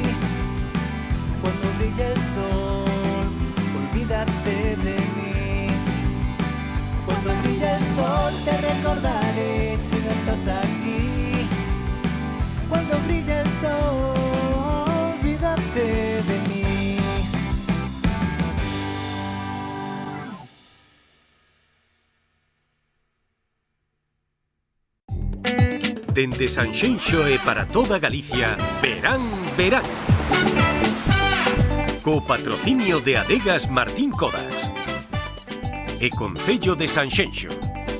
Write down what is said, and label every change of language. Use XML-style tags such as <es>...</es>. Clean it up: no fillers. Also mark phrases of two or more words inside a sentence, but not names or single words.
<es>Cuando brille el sol, olvídate de mí. Cuando brille el sol te recordaré si no estás aquí. Cuando brille el sol, olvídate de mí.</es> <gl>Dende Sanxenxo e para toda Galicia, Verán, Verán. Co patrocinio de Adegas Martín Codas e Concello de Sanxenxo.</gl>